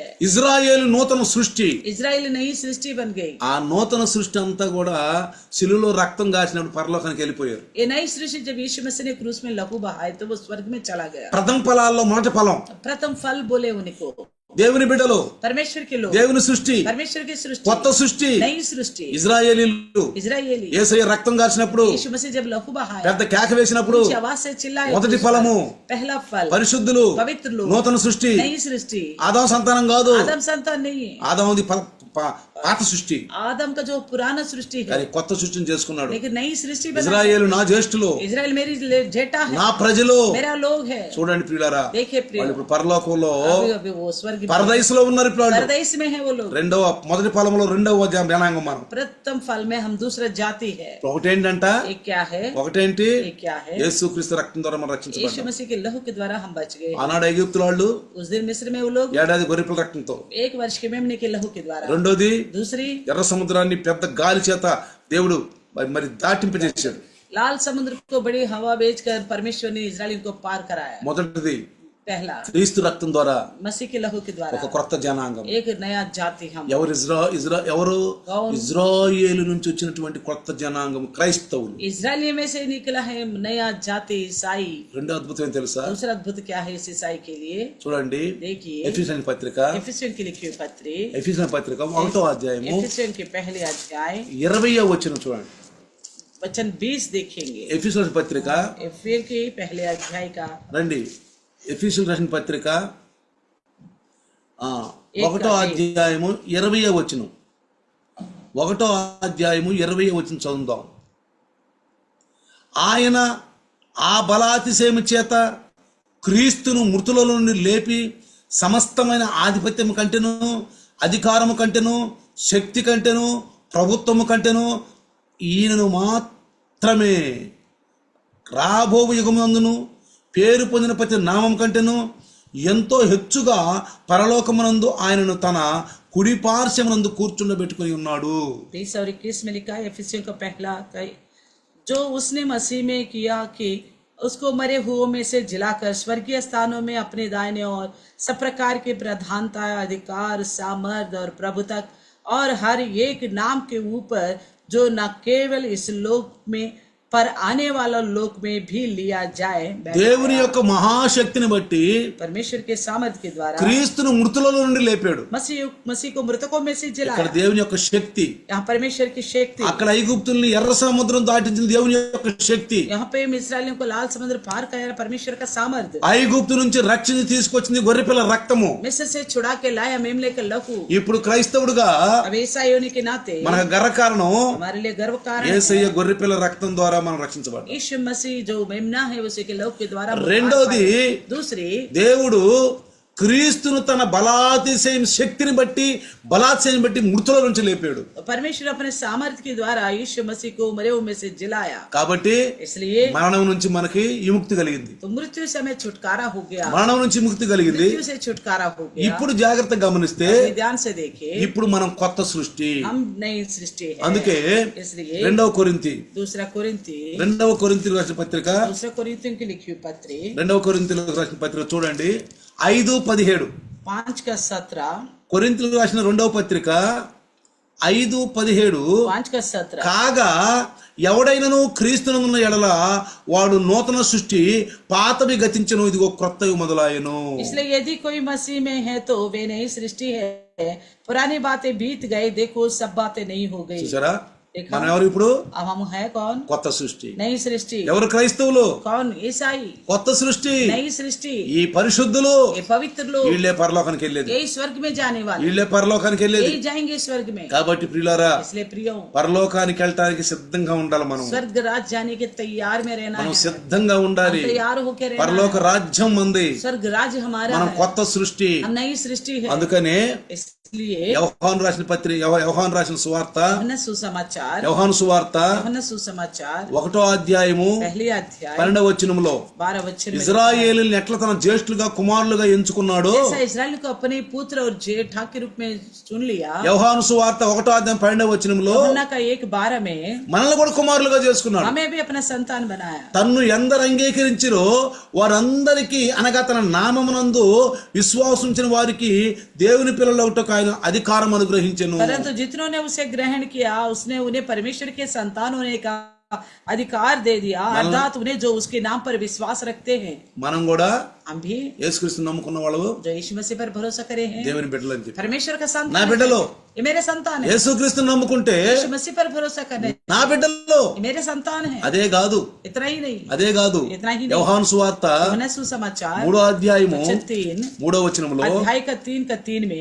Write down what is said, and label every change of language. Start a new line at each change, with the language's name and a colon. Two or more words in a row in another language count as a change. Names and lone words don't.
Telugu: ఇజ్రాయేలు నూతన సృష్టి.
Hindi: इजराइल नई सृष्टि बन गई।
Telugu: ఆ నూతన సృష్టి అంతా కూడా శిలువలో రక్తం కాసినప్పుడు పరలోకానికి వెళ్ళిపోయారు.
Hindi: ये नई सृष्टि जब यीशु मसीह ने क्रूस में लहू बहाए तो वो स्वर्ग में चला गया।
Telugu: ప్రథమ ఫలాల్లో మొదటి ఫలం
Hindi: प्रथम फल बोले उनको
Telugu: దేవుని బిడ్డలు,
Hindi: परमेश्वर के लोग,
Telugu: దేవుని సృష్టి,
Hindi: परमेश्वर की सृष्टि,
Telugu: కొత్త సృష్టి,
Hindi: नई सृष्टि,
Telugu: ఇజ్రాయేలీలు.
Hindi: इजरायली,
Telugu: యేసయ్య రక్తం కాసినప్పుడు
Hindi: यीशु मसीह जब लहू बहाया,
Telugu: పెద్ద కేక వేసినప్పుడు
Hindi: ऊंची आवाज से चिल्लाए,
Telugu: మొదటి ఫలము
Hindi: पहला फल,
Telugu: పరిశుద్ధులు,
Hindi: पवित्र लोग,
Telugu: నూతన సృష్టి.
Hindi: नई सृष्टि।
Telugu: ఆదాము సంతానం కాదు,
Hindi: आदम संतान नहीं है,
Telugu: ఆదాముది పాత సృష్టి,
Hindi: आदम का जो पुराना सृष्टि है,
Telugu: కానీ కొత్త సృష్టిని చేసుకున్నాడు.
Hindi: लेकिन नई सृष्टि बना।
Telugu: ఇజ్రాయేలు నా జ్యేష్ఠులు,
Hindi: इजराइल मेरी जेठा है,
Telugu: నా ప్రజలు.
Hindi: मेरा लोग है।
Telugu: చూడండి ప్రియులారా,
Hindi: देखिए प्रिय,
Telugu: వాళ్ళు ఇప్పుడు పరలోకంలో
Hindi: अभी वो स्वर्ग में,
Telugu: పరదైసులో ఉన్నారు. ఇప్పుడు వాళ్ళు
Hindi: परदेश में है वो लोग।
Telugu: మొదటి ఫలంలో 2వ జనాంగం మనం.
Hindi: प्रथम फल में हम दूसरा जाति है।
Telugu: ఒకటేంటంట,
Hindi: एक क्या है,
Telugu: ఒకటేంటి,
Hindi: एक क्या है,
Telugu: యేసుక్రీస్తు రక్తం ద్వారా మనం
Hindi: यीशु
Telugu: రక్షించబడ్డాం.
Hindi: मसीह के लहू के द्वारा हम बच गए।
Telugu: ఆనాడు ఐగుప్తు వాళ్ళు
Hindi: उस दिन मिस्र में वो लोग
Telugu: ఏడాది గొర్రెపిల్ల రక్తంతో,
Hindi: 1 वर्ष के मेमने के लहू के द्वारा।
Telugu: రెండోది
Hindi: दूसरी,
Telugu: ఎర్ర సముద్రాన్ని పెద్ద గాలి చేత దేవుడు మరి దాటింపజేశాడు.
Hindi: लाल समुद्र को बड़ी हवा भेजकर परमेश्वर ने इजराइल को पार कराया।
Telugu: మొదటిది
Hindi: पहला,
Telugu: క్రీస్తు రక్తం ద్వారా
Hindi: मसीह के लहू के द्वारा
Telugu: ఒక కొత్త జనాంగం.
Hindi: एक नया जाति हम।
Telugu: ఎవరు ఇజ్రాయేలు నుంచి వచ్చినటువంటి కొత్త జనాంగం క్రైస్తవులు.
Hindi: इजराइली में से निकला है नया जाति ईसाई।
Telugu: రెండో అద్భుతం ఏం తెలుసా?
Hindi: दूसरा अद्भुत क्या है इस ईसाई के लिए?
Telugu: చూడండి,
Hindi: देखिए,
Telugu: ఎఫెసీయుల పత్రిక,
Hindi: एफिसियन की लिखी हुई पत्री,
Telugu: ఎఫెసీయుల పత్రిక 1వ అధ్యాయము
Hindi: एफिसियन के पहले अध्याय
Telugu: 20వ వచనం చూడండి.
Hindi: वचन 20 देखेंगे।
Telugu: ఎఫెసీయుల పత్రిక,
Hindi: एफिसियन के पहले अध्याय का
Telugu: రండి, ఎఫెసీయులకు రాసిన పత్రిక 1వ అధ్యాయము 20వ వచనం. 1వ అధ్యాయము 20వ వచనం చదువుదాం. ఆయన ఆ బలాతిశయము చేత క్రీస్తును మృతుల నుండి లేపి సమస్తమైన ఆధిపత్యము కంటెను, అధికారము కంటెను, శక్తి కంటెను, ప్రభుత్వము కంటెను ఈయనను మాత్రమే రాబోవు యుగమందును పేరు పొందిన ప్రతి నామం కంటెను ఎంతో హెచ్చుగా పరలోకమునందు ఆయనను తన కుడి పార్శ్వమునందు కూర్చుండబెట్టుకుని ఉన్నాడు.
Hindi: 20 और 21 में लिखा है, एफिसियन का पहला जो उसने मसीह में किया कि उसको मरे हुओं में से जिलाकर स्वर्गीय स्थानों में अपने दाहिने और सब प्रकार की प्रधानता, अधिकार, सामर्थ और प्रभुता और हर एक नाम के ऊपर जो न केवल इस लोक में पर आने वाला लोक में भी लिया जाए।
Telugu: దేవుని యొక్క మహాశక్తిని బట్టి
Hindi: परमेश्वर के सामर्थ्य के द्वारा
Telugu: క్రీస్తును మృతులలో నుండి లేపాడు.
Hindi: मसीह को मृतकों में से
Telugu: ఇక్కడ
Hindi: जिलाया।
Telugu: దేవుని యొక్క శక్తి,
Hindi: यहाँ परमेश्वर की शक्ति,
Telugu: అక్కడ ఐగుప్తుల్ని ఎర్ర సముద్రం దాటించిన దేవుని యొక్క శక్తి,
Hindi: यहाँ पे इस्राएलियों को लाल समुद्र पार कराया परमेश्वर का सामर्थ्य,
Telugu: ఐగుప్తు నుంచి రక్షణ తీసుకొచ్చింది గొర్రెపిల్ల రక్తము.
Hindi: मिस्र से छुड़ा के लाया मेमने का लहू।
Telugu: ఇప్పుడు క్రైస్తవుడుగా
Hindi: अब ईसाई होने के नाते
Telugu: మనకు గర్వకారణం
Hindi: हमारे लिए गर्व कारण
Telugu: యేసయ్య గొర్రెపిల్ల రక్తం ద్వారా మనం రక్షించబడ్డాం.
Hindi: यीशु मसीह जो मेमना है उसी के लहू के द्वारा।
Telugu: రెండోది,
Hindi: दूसरी,
Telugu: దేవుడు క్రీస్తును తన బలాతిశయం శక్తిని బట్టి బలాతిశయం బట్టి మృతుల నుంచి లేపాడు.
Hindi: परमेश्वर अपने सामर्थ्य के द्वारा यीशु मसीह को मरे हुए में से जिलाया।
Telugu: కాబట్టి
Hindi: इसलिए
Telugu: మరణం నుంచి మనకి విముక్తి కలిగింది.
Hindi: तो मृत्यु से हमें छुटकारा हो गया,
Telugu: మరణం నుంచి ముక్తి కలిగింది.
Hindi: मृत्यु से छुटकारा हो गया।
Telugu: ఇప్పుడు జాగ్రత్తగా గమనిస్తే
Hindi: अपने ध्यान से देखिए,
Telugu: ఇప్పుడు మనం కొత్త సృష్టి.
Hindi: हम नई सृष्टि है।
Telugu: అందుకే
Hindi: इसलिए
Telugu: 2వ కొరింథీ
Hindi: दूसरा कोरिन्थी,
Telugu: 2వ కొరింథీయులకు రాసిన పత్రిక,
Hindi: दूसरा कोरिन्थियों की लिखी हुई पत्री
Telugu: 2వ కొరింథీయులకు రాసిన పత్రిక చూడండి 5:17.
Hindi: 5 का 17,
Telugu: కొరింథీయులకు రాసిన 2వ పత్రిక 5:17.
Hindi: 5 का 17,
Telugu: కాగా ఎవడైనను క్రీస్తునందున్న ఎడల వాడు నూతన సృష్టి, పాతవి గతించెను, ఇదిగో క్రొత్తవి మొదలాయెను.
Hindi: इसलिए यदि कोई मसीह में है तो वे नई सृष्टि है, पुरानी बातें बीत गई, देखो सब बातें नई हो गई।
Telugu: చూసారా, మనం ఎవరు ఇప్పుడు?
Hindi: अब हम है कौन?
Telugu: కొత్త సృష్టి.
Hindi: नई सृष्टि।
Telugu: ఎవరు క్రైస్తవులు?
Hindi: कौन? ईसाई।
Telugu: కొత్త సృష్టి.
Hindi: नई सृष्టి।
Telugu: ఈ పరిశుద్ధులు
Hindi: ये पवित्र लोग,
Telugu: వీళ్ళే పరలోకానికి వెళ్ళేది,
Hindi: यही स्वर्ग में जाने वाले,
Telugu: వీళ్ళే పరలోకానికి వెళ్ళేది.
Hindi: यही जाएंगे स्वर्ग में।
Telugu: కాబట్టి ప్రియులారా,
Hindi: इसलिए प्रियो,
Telugu: పరలోకానికి వెళ్ళటానికి సిద్ధంగా ఉండాలి. మనం
Hindi: स्वर्ग राज जाने के तैयार में रहना
Telugu: మనం
Hindi: है,
Telugu: సిద్ధంగా ఉండాలి.
Hindi: तैयार होके रहना
Telugu: పరలోక
Hindi: है।
Telugu: రాజ్యం మంది,
Hindi: स्वर्ग राज हमारा
Telugu: మనం
Hindi: है,
Telugu: కొత్త సృష్టి.
Hindi: हम नई सृष्टि है।
Telugu: అందుకనే
Hindi: इसलिए
Telugu: యోహాను రాసిన పత్రిక, యోహాను రాసిన సువార్త,
Hindi: यूहन्ना सुसमाचार,
Telugu: యోహాను సువార్త
Hindi: यूहन्ना सुसमाचार
Telugu: 1వ అధ్యాయము
Hindi: पहले अध्याय
Telugu: 12వ వచనములో
Hindi: 12 वचन में
Telugu: ఇజ్రాయేలుని ఎట్లా తన జ్యేష్ఠులుగా కుమారులుగా ఎంచుకున్నాడో,
Hindi: ऐसा इस्राएल को अपने पुत्र और जेठा के रूप में चुन लिया।
Telugu: యోహాను సువార్త 1వ అధ్యాయం 12వ వచనములో
Hindi: యోహన్న का 1:12 में
Telugu: మనల్ని కూడా కుమారులుగా చేసుకున్నాడు.
Hindi: हमें भी अपना संतान बनाया।
Telugu: తన్ను ఎందరు అంగీకరించిరో వారందరికీ, అనగా తన నామమునందు విశ్వాసించిన వారికి దేవుని పిల్లలవుటకు ఆయన అధికారం అనుగ్రహించెను.
Hindi: परंतु जितनों ने उसे ग्रहण किया, उसने उन्हें परमेश्वर के संतान होने का अधिकार दे दिया, अर्थात उन्हें जो उसके नाम पर विश्वास रखते हैं।
Telugu: మనం కూడా
Hindi: हम भी
Telugu: యేసుక్రీస్తుని నమ్ముకున్న వాళ్ళు
Hindi: जो यीशु मसीह पर भरोसा करे हैं
Telugu: దేవుని బిడ్డలు అని చెప్పి,
Hindi: परमेश्वर का
Telugu: నా
Hindi: संतान,
Telugu: బిడ్డలు
Hindi: ये मेरे संतान है,
Telugu: యేసుక్రీస్తుని నమ్ముకుంటే
Hindi: यीशु मसीह पर भरोसा करने,
Telugu: నా బిడ్డల్లో
Hindi: ये मेरे संतान है।
Telugu: అదే కాదు
Hindi: इतना ही नहीं,
Telugu: అదే కాదు
Hindi: इतना ही नहीं,
Telugu: యోహాను సువార్త
Hindi: यूहन्ना सुसमाचार
Telugu: 3వ అధ్యాయము
Hindi: 3
Telugu: 3వ వచనములో
Hindi: अध्याय का 3 में